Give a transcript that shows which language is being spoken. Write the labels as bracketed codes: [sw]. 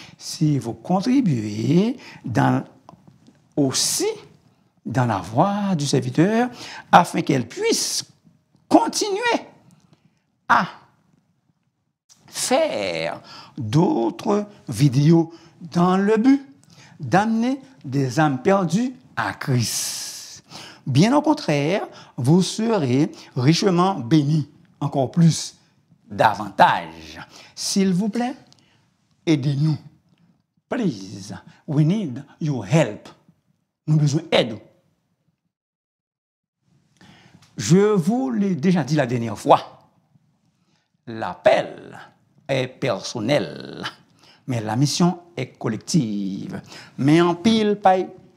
[fr] Si vous contribuez aussi dans la voix du serviteur, afin qu'elle puisse continuer à faire d'autres vidéos dans le but d'amener des âmes perdues à Christ. Bien au contraire, vous serez richement bénis, encore plus, davantage. S'il vous plaît, aidez-nous. [en] Please, we need your help. [fr] Nous avons besoin d'aide. Je vous l'ai déjà dit la dernière fois. L'appel est personnel, mais la mission est collective. Mais en pile, paille.